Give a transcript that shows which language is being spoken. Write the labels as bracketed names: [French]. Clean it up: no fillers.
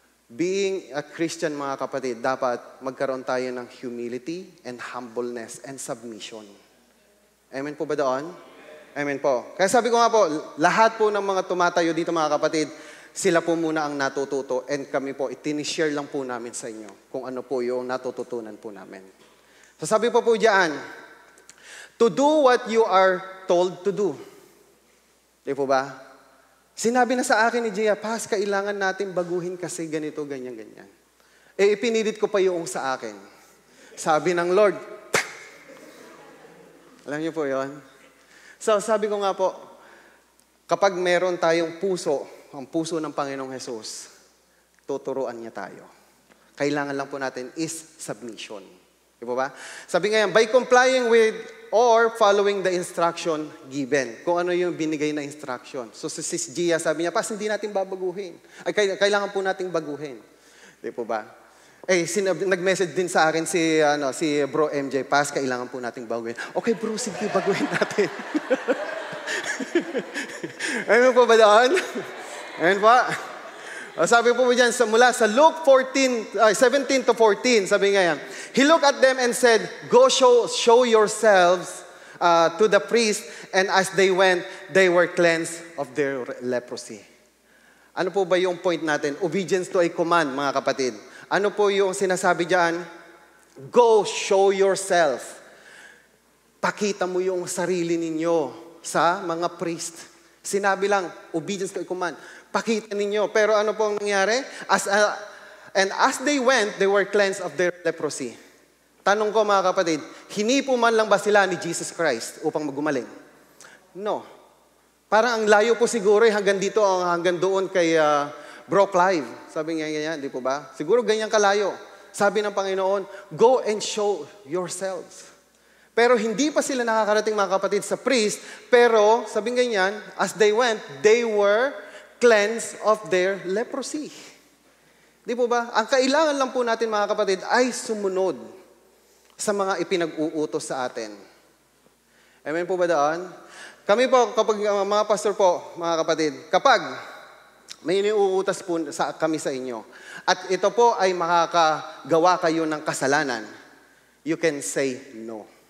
[Filipino] Being a Christian, mga kapatid, dapat magkaroon tayo ng [English] humility and humbleness and submission. [Filipino] Amen po ba doon? Amen po. Kaya sabi ko nga po, lahat po ng mga tumatayo dito mga kapatid, sila po muna ang natututo and kami po, itinishare lang po namin sa inyo kung ano po yung natututunan po namin. So sabi po diyan, [English] to do what you are told to do. [Filipino] Di po ba? Sinabi na sa akin ni Gia, Pas, kailangan natin baguhin kasi ganito, ganyan. Ipinilit ko pa yung sa akin. Sabi ng Lord, alam niyo po yon. So, sabi ko nga po, kapag meron tayong puso, ang puso ng Panginoong Jesus, tuturuan niya tayo. Kailangan lang po natin is submission. Di ba? Sabi nga yan, [English] by complying with or following the instruction given. [Filipino] Kung ano yung binigay na instruction. So, si Sis Gia, sabi niya, Pas, hindi natin babaguhin. Kailangan po natin baguhin. Di po ba? Nag-message din sa akin si Bro MJ, Pas, kailangan po nating baguhin. Okay bro, sige, baguhin natin. Ano po ba doon? Ayan po. Sabi po dyan, mula sa Luke 17 to 14, sabi nga yan, [English] He looked at them and said, Go show yourselves to the priest, and as they went, they were cleansed of their leprosy. [Filipino] Ano po ba yung point natin? [English] Obedience to a command, [Filipino] mga kapatid. Ano po yung sinasabi diyan? [English] Go show yourself. [Filipino] Pakita mo yung sarili ninyo sa mga priest. Sinabi lang, [English] obedience to a command. [Filipino] Pakita ninyo. Pero ano po ang nangyari? [English] And as they went, they were cleansed of their leprosy. [Filipino] Tanong ko mga kapatid, hinipo man lang ba sila ni Jesus Christ upang magumaling? [English] No. [Filipino] Parang ang layo po siguro hanggang dito, hanggang doon kay Bro Clive. Sabi niya ganyan, di po ba? Siguro ganyan kalayo. Sabi ng Panginoon, [English] go and show yourselves. [Filipino] Pero hindi pa sila nakakarating mga kapatid sa priest, pero sabi ganyan, [English] as they went, they were cleansed of their leprosy. [Filipino] Di po ba? Ang kailangan lang po natin mga kapatid ay sumunod sa mga ipinag-uutos sa atin. Amen po ba doon? Kami po, kapag mga pastor po, mga kapatid, kapag may iniuutas po kami sa inyo, at ito po ay makakagawa kayo ng kasalanan, [English] you can say no.